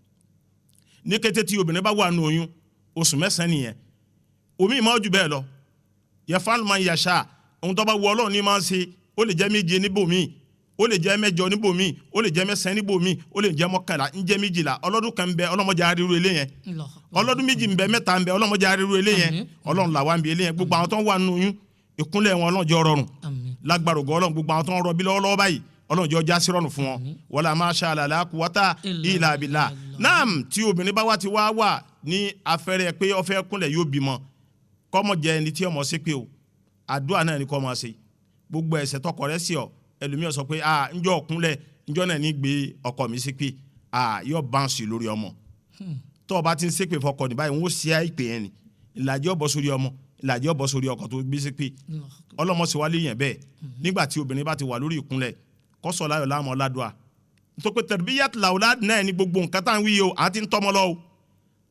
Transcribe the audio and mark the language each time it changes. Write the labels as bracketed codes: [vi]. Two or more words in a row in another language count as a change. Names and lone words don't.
[yo] ní kété tí obìnrin bá wà nínú oyún oṣù mẹ́sàn-án nìyẹn omi ìmọ̀ ojú bẹ́ẹ̀ lọ yẹfàlù máa ń yàṣà ohun tó bá wù Ọlọ́run ní máa ń ṣe ó lè jẹ́ méje níbòmíì ó lè jẹ́ mẹ́jọ níbòmíì ó lè jẹ́ mẹ́sàn-án níbòmíì ó lè jẹ́ mọ́kànlá ń jẹ́ méjìlá ọlọ́dún kan ń bẹ ọlọ́mọdé ariwo ilé yẹn ọlọ́dún méjì ń bẹ mẹ́ta ń bẹ ọlọ́mọdé ariwo ilé yẹn Ọlọ́run làwa ń bẹ ilé yẹn gbogbo àwọn tó ń wà nínú oyún ìkúnlẹ̀ wọn Ọlọ́run jẹ́ rọrùn lágbára ògo Ọlọ́run gbogbo àwọn tó ń rọbí lọ́wọ́lọ́wọ́ báyìí Ọlọ́run jẹ́ ọjà sírọ̀nù fún wọn [ar] ولا ما شاء الله لا قوة إلا بالله [yo] naam tí obìnrin bá wá ti wá ní afẹ́rẹ́ pé ó fẹ́ kúnlẹ̀ yóò bímọ kọ́mọ jẹ́ ẹni tí ọmọ ṣe pé o àdúrà náà ni kọ́ máa ṣe gbogbo ẹ̀ṣẹ̀ tọkọ rẹ̀ sí ọ ẹlòmíràn sọ pé njọ́ ọ̀kúnlẹ̀ njọ́ náà ní gbé ọkọ mi sí pé yóò báǹsì lórí ọmọ tó o bá ti ń ṣépè fọkọ ní báyìí wọ́n ṣe àìpè yẹn ni ìlàjì ọ̀bọ sórí ọmọ ìlàjì ọ̀bọ sórí ọkọ tó gbé sí pé ọlọ́mọ sì wá lé yẹn bẹ́ẹ̀ nígbà tí obìnrin bá ti wà lórí ìkúnlẹ̀ kọ́sọ̀ láyọ̀ láàmú ọ̀làdùà nítorí pé [ar] تربية الأولاد [yo] náà ní gbogbo nǹkan tá à ń wí o àti ń tọ́mọ lọ́wọ́